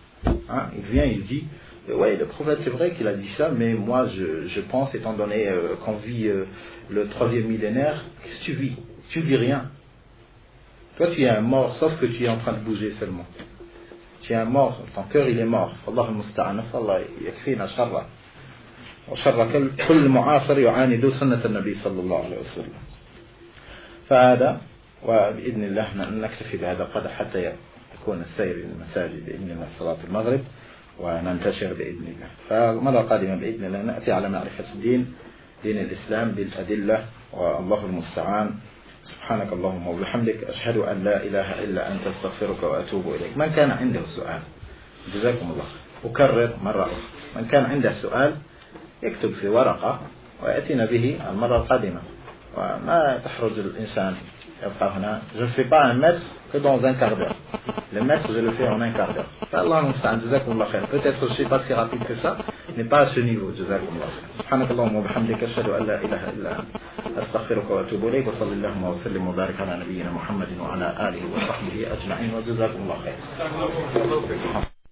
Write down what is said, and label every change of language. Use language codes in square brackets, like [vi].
[fr] Il vient, il dit, ouais, le prophète c'est vrai qu'il a dit ça, mais moi je pense, étant donné qu'on vit le 3e millénaire, qu'est-ce que tu vis? Tu vis rien. Toi tu es un mort, sauf que tu es en train de bouger seulement. Tu es un mort, ton cœur il est mort. [ar] Allah al-musta'an, nas'allah yakfina sharra. وشر كل معاصر يعاند سنة النبي صلى الله عليه وسلم. فهذا وبإذن الله نكتفي بهذا القدر حتى يكون السير إلى المساجد بإذن الله صلاة المغرب وننتشر بإذن الله. فمرة قادمة بإذن الله نأتي على معرفة دين الإسلام بالأدلة والله المستعان. سبحانك اللهم وبحمدك أشهد أن لا إله إلا أنت أستغفرك وأتوب إليك. من كان عنده سؤال جزاكم الله. أكرر مرة أخرى، من كان عنده سؤال يكتب في ورقة ويأتينا به المرة القادمة، وما تحرج الإنسان يبقى هنا. [fr] Je ne fais pas un mètre que dans un quart d'heure. Le mètre je le fais en un quart d'heure. [ar] Allah المستعان. جزاكم الله خير. [fr] Peut-être je ne suis pas si rapide que ça, mais pas à ce niveau. [ar] جزاكم الله خير. سبحانك اللهم وبحمدك أشهد أن لا إله إلا أنت أستغفرك وأتوب إليك. وصلى اللهم وسلم وبارك على نبينا محمد وعلى آله وصحبه أجمعين. وجزاكم الله خير.